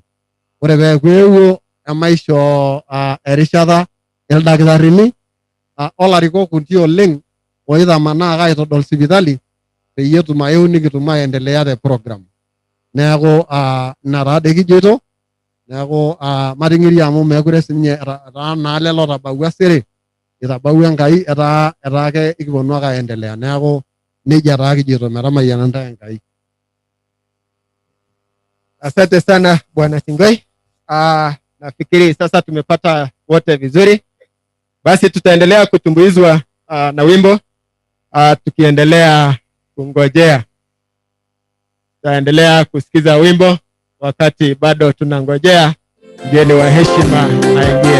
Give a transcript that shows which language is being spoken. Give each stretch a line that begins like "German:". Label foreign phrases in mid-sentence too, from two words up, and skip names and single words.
Masai: Ore peeku eewuo emaisho erishata ildakitarini olarikok kuti oleng oitamanaa ake aitodol sipitali peyie etum ayeu nikitum aendelea te program. Neeku ina taade kijoito, neeku mating'iria amu meekure sininye etaa naa lelo otabaua sere, itabaua Enkai, etaa ake ikiponu ake aendelea. Neeku nejia taa kijoito, metamayiana ntae Enkai.
Swahili: Asante sana Bwana Tingoi. Nafikiri sasa tumepata wote vizuri. Basi tutaendelea kutumbuizwa na wimbo tukiendelea kungojea. Tutaendelea kusikiza wimbo wakati bado tunangojea mgeni wa heshima aingie.